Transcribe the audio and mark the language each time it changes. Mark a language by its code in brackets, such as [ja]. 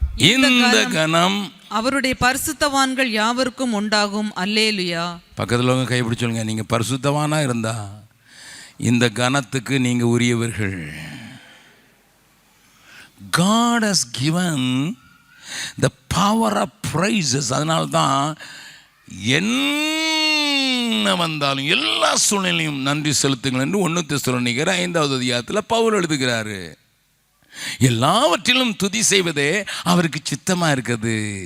[ta] இந்த கணம் அவருடைய பரிசுத்தவான்கள் யாவருக்கும் உண்டாகும். அல்லேலுயா. பக்கத்தில் உங்க கை பிடிச்சோங்க. நீங்க பரிசுத்தவானா இருந்தா இந்த கணத்துக்கு நீங்க உரியவர்கள். [en] God has given the power of praises. [ta] அதனால தான் என்ன வந்தாலும் எல்லா சூழ்நிலையும் நன்றி செலுத்துங்கள் என்று 1 தெசலோனிக்கர் 5வது அதிகாரத்தில் பவுல் எழுதுகிறாரு. எல்லாவற்றிலும் துதி செய்வதே அவருக்கு சித்தமா இருக்குது.